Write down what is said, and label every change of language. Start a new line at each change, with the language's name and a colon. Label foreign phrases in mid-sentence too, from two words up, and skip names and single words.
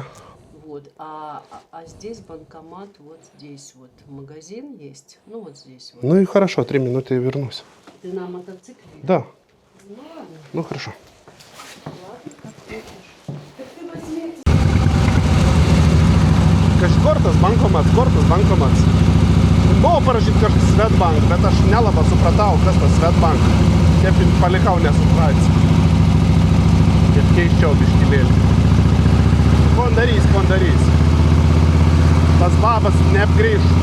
Russian: Вот, а здесь банкомат, вот здесь вот магазин есть, ну вот здесь вот. Ну и хорошо, 3 минуты и вернусь. Ты на мотоцикле? Да. Ну ладно, Ну хорошо. как хочешь. Так ты возьми.
Lithuanian: Корtas bankomat. Buvo parašyti kažkas Swedbank, bet aš nelabai supratau, kas tas Swedbank. Taip ir palikau nesupratęs. Taip keiščiau biškilėlį. Ko darys. Tas babas neapgrįž.